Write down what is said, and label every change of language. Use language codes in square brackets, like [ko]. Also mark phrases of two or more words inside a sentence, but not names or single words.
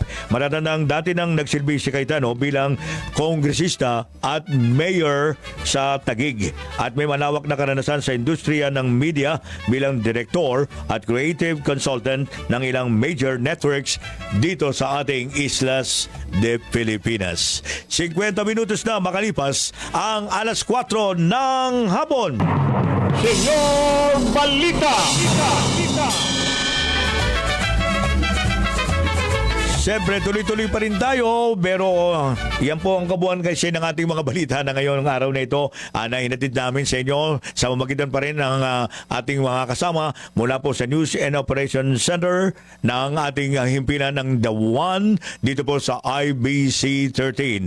[tl] Matatandang dati nang nagsilbi si Cayetano bilang kongresista at mayor sa Taguig at may malawak na karanasan sa industriya ng media bilang direktor at [en] creative consultant [tl] ng ilang [en] major networks [tl] dito sa ating [es] islas de Pilipinas. [tl] 50 minutos na makalipas ang alas 4 ng hapon. Senyor Balita. syempre, tuloy-tuloy pa rin tayo. Pero yan po ang kabuuan kasi ng ating mga balita na ngayon ng araw na ito na hinatid namin sa inyo sa mamagitan pa rin ng ating mga kasama mula po sa News and Operations Center ng ating himpilan ng The One dito po sa IBC 13.